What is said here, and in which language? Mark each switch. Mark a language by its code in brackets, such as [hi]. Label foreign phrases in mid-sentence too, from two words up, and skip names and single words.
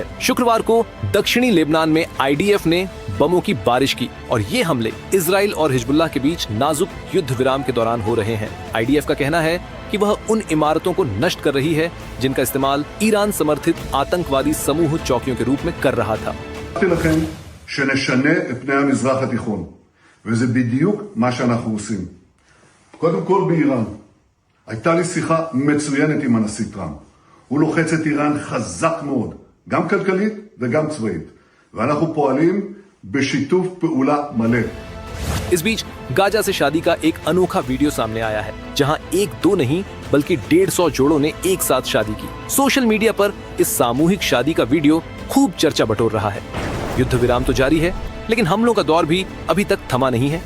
[hi] शुक्रवार को दक्षिणी लेबनान में आईडीएफ ने बमों की बारिश की और ये हमले इजरायल और हिजबुल्लाह के बीच नाजुक युद्ध विराम के दौरान हो रहे हैं। आईडीएफ का कहना है कि वह उन इमारतों को नष्ट कर रही है जिनका इस्तेमाल ईरान समर्थित आतंकवादी समूह चौकियों के रूप में कर रहा था। [he] וזה בדיוק מה שאנחנו עושים. קודם כל באיראן. הייתה לי שיחה מצוינת עם הנשיא טראמפ. הוא לוחץ את איראן חזק מאוד, גם כלכלית וגם צבאית. ואנחנו פועלים בשיתוף פעולה מלא. [hi] इस बीच गाजा से शादी का एक अनोखा वीडियो सामने आया है, जहां 1-2 नहीं बल्कि 150 जोड़ों ने एक साथ शादी की। [en] social media [hi] पर इस सामूहिक शादी का वीडियो खूब चर्चा बटोर रहा है। युद्ध विराम तो जारी है, लेकिन हमलों का दौर भी अभी तक थमा नहीं है।